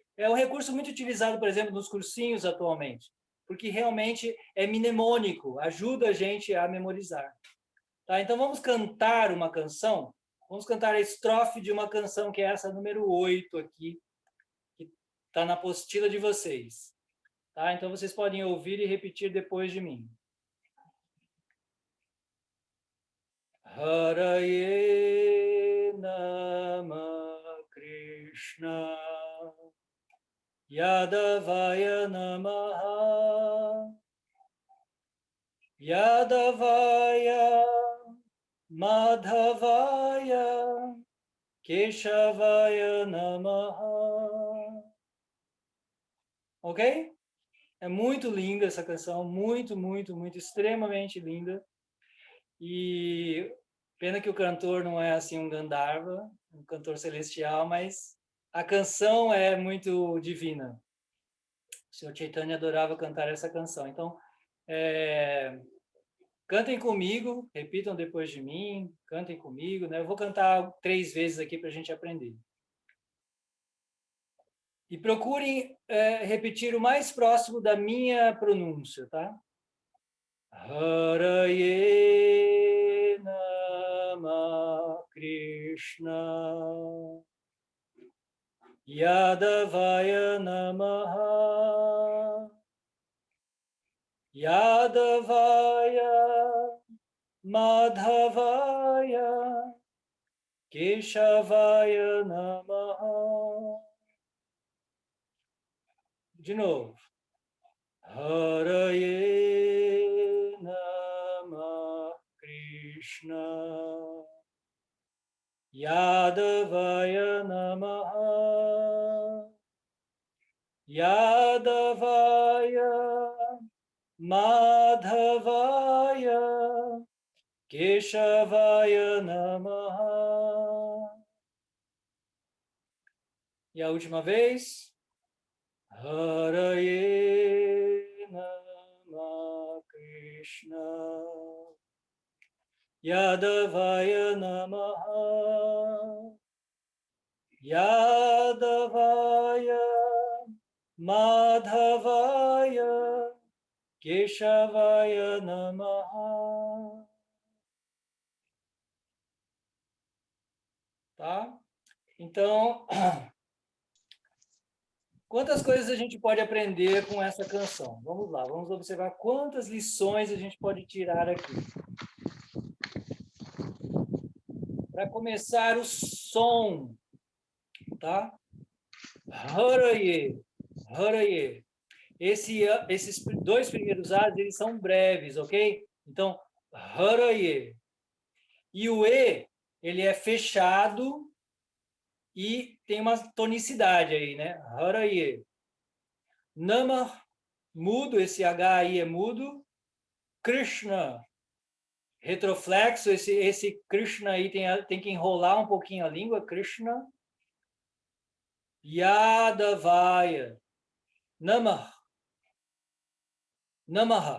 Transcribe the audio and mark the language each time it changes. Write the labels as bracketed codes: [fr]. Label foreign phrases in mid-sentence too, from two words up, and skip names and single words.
[pt] É um recurso muito utilizado, por exemplo, nos cursinhos atualmente, porque realmente é mnemônico, ajuda a gente a memorizar. Tá? Então, vamos cantar uma canção. Vamos cantar a estrofe de uma canção, que é essa número 8 aqui, que está na apostila de vocês. Tá? Então, vocês podem ouvir e repetir depois de mim. [sa] Haraye Nama Krishna Yadavaya Namaha Yadavaya Madhavaya Keshavaya Namaha. [pt] Ok? É muito linda essa canção, muito, muito, muito, extremamente linda. E pena que o cantor não é assim um Gandharva, um cantor celestial, mas a canção é muito divina. O Sr. Chaitanya adorava cantar essa canção. Então, cantem comigo, repitam depois de mim, cantem comigo, né? Eu vou cantar 3 vezes aqui para a gente aprender. E procurem repetir o mais próximo da minha pronúncia, tá? [sa] Haraye Nama Krishna Yadavaya Namaha Yadavaya Madhavaya Keshavaya Namaha. [pt] De novo. [sa] Haraye Nama Krishna Yadavaya Namaha Yadavaya Madhavaya Keshavaya Namaha. [pt] E a última vez. [sa] Haraye Nama Krishna Yadavaya Namaha Yadavaya Madhavaya Keshavaya Namaha. [pt] Tá? Então, quantas coisas a gente pode aprender com essa canção? Vamos lá, vamos observar quantas lições a gente pode tirar aqui. Para começar, o som, tá? [sa] Haraye, haraye. [pt] Esses 2 primeiros A's, eles são breves, ok? Então, haraye. E o E, ele é fechado e tem uma tonicidade aí, né? Haraye. Nama, mudo, esse H aí é mudo. Krishna, retroflexo, esse Krishna aí tem que enrolar um pouquinho a língua, Krishna. [sa] Yadavaya, Namah, Namaha.